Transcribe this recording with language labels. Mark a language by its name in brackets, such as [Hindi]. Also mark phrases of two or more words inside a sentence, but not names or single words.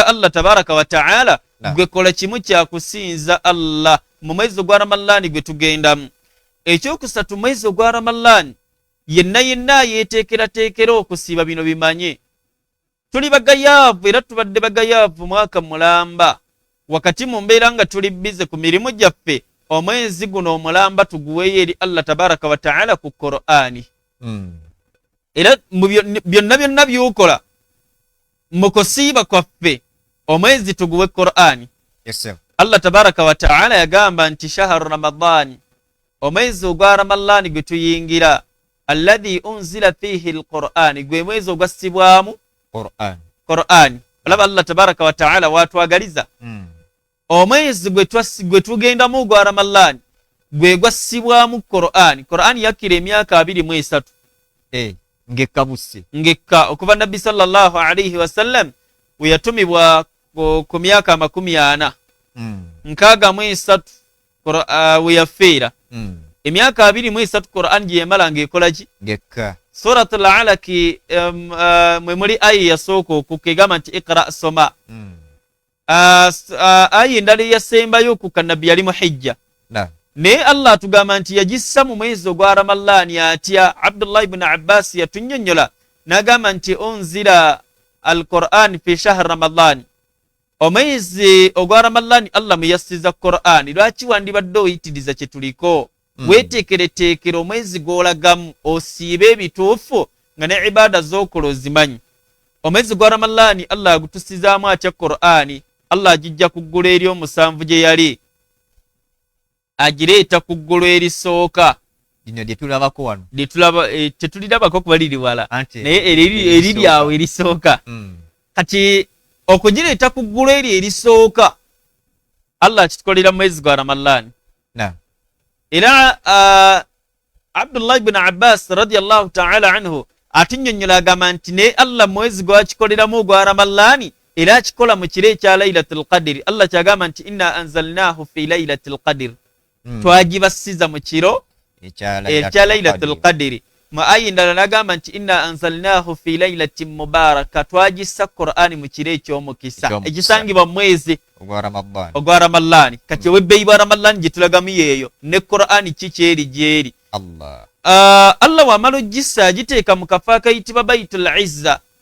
[Ganda] Allah [Arabic] تبارك وتعالى [Ganda] gwe kola kimu kya kusinza Allah mu mwezi gwa Ramadani gwe tugendamu ekyokusatu mwezi gwa Ramadani yenna yenna yeteekerateekera okusiiba bino bimanye tuli bagayaavu era tubadde bagayaavu mwaka mulamba wakati mu mbeera nga tuli bize ku mirimu gyaffe omwezi guno omulamba tuguweeyo eri Allah [Arabic] تبارك وتعالى [Ganda] ku Qur'ani era byonna byonna by'okola mu kusiiba kwaffe omwezi tuguwe Qur'ani [Arabic] الله تبارك وتعالى [Ganda] yagamba nti [Arabic] شهر رمضان [Ganda] omwezi ogwa Ramadani gwe tuyingira [Arabic] الذي أنزل فيه القرآن [Ganda] gwe mwezi ogwassibwamu Qur'ani olaba Allah [Arabic] تبارك وتعالى [Ganda] watwagaliza omwezi gwe tugendamu gwa Ramadani gwe gwassibwamu Qur'ani yakira emyaka 23 ngekka busse ngekka okuva nabbi [Arabic] صلى الله عليه وسلم [Ganda] we yatumibwa ku myaka 40 63 we yafeera emyaka 23 Qur'an gye yamala ng'ekola ki ngekka. Suratul Alaq mwe muli aya yasooka okukegama nti iqra soma. Aya endala yasembayo okukka nabbi yali muhijja. Naye Allah atugamba nti yagissa mu mwezi ogwa Ramadani atya. Abdullah ibn Abbas yatunnyonnyola n'agamba nti [Arabic] أنزل القرآن في شهر رمضان. [Ganda] Omwezi ogwa Ramadani Allah muyassiza Qur'an. Lwaki wandibadde oyitiriza kye tuliko? Weteekereteekera omwezi gw'olagamu osiibe ebituufu nga ne ibaada z'okola ozimanyi. Omwezi gwa Ramadani Allah agutusizaamu atya Qur'ani. Allah agijja ku ggulu eri omusanvu gye yali agireeta ku ggulu erisooka. Lino lye tulabako wano tetulirabako kuba liri wala naye eriri awo erisooka. Kati okugireeta ku ggulu eri erisooka Allah akitukolera mu mwezi gwa Ramadani. Era Abdullah ibn Abbas [Arabic] رضي الله تعالى عنه [Ganda] atunnyonnyola agamba nti ne Allah mwezi gwakikoleramu ogwa Ramadani era akikola mu kiro ekya Laylatul Qadr. Allah kyagamba nti [Arabic] إنا أنزلناه في ليلة القدر. [Ganda] Twagibasiza mu kiro ekya Laylatul Qadr. Mu aya endala n'agamba nti [Arabic] إنا أنزلناه في ليلة مباركة. [Ganda] Twagissa Qur'ani mu kiro eky'omukisa ekisangibwa mu mwezi ogwa Ramadani. Kati ow'ebbeeyi bwa Ramadani gye tulagamu yeeyo ne Qur'ani kikyeri gyeri. Allah wamala ogissa agiteeka mu kafo akayitibwa Baitul Izza.